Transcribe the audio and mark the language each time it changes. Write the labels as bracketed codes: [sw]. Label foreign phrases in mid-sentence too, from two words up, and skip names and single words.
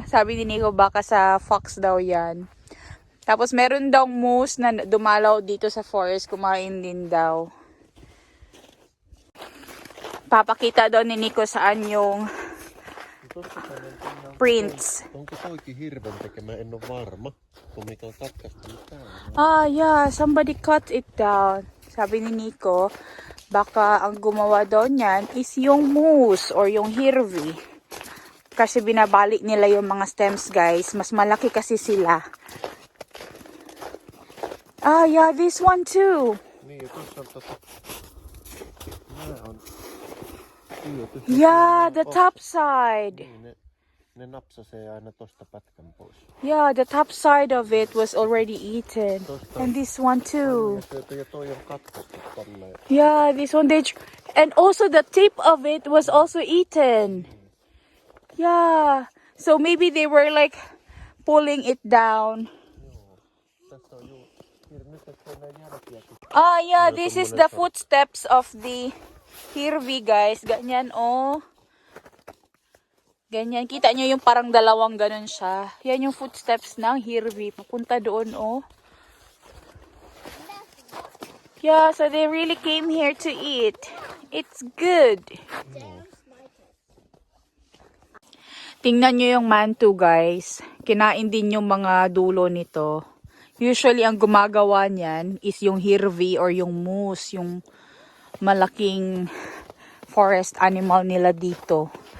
[tl] Sabi ni Nico baka sa fox daw yan. Tapos meron daw moose na dumalaw dito sa forest. Kumain din daw. Papakita daw ni Nico saan yung prints. [fi] Onko toikin hirven tekemä? En ole varma. Kun mikä on katkaistu mitään. [en] Ah, yeah. Somebody cut it down. [tl] Sabi ni Nico, baka ang gumawa daw niyan is yung [en] moose or [tl] yung hirvi. Kasi binabalik nila yung mga [en] stems, guys. [tl] Mas malaki kasi sila. [en] Ah, yeah. This one too. [fi] Niin, ja tuossa on Nää on... [en] Yeah, the top side. [fi] Niin, ne napsasee aina tosta pätkän pois. [en] Yeah, the top side of it was already eaten. And this one too. [fi] Ja toi on katkaistu tolleen. [en] Yeah, this one and also the tip of it was also eaten. Yeah. So maybe they were like pulling it down. [fi] Tässä on nyt tässä on nää jälkiäkin. [en] Ah, yeah, this is the footsteps of the hirvi, guys. [tl] Ganyan, oh. Ganyan. Kita nyo yung parang dalawang ganun siya. Yan yung footsteps ng hirvi. Papunta doon, oh. [en] Yeah, so they really came here to eat. It's good. [tl] Tingnan nyo yung mantu, guys. Kinain din yung mga dulo nito. Usually, ang gumagawa niyan is yung hirvi or yung moose, yung malaking [en] forest animal [tl] nila dito.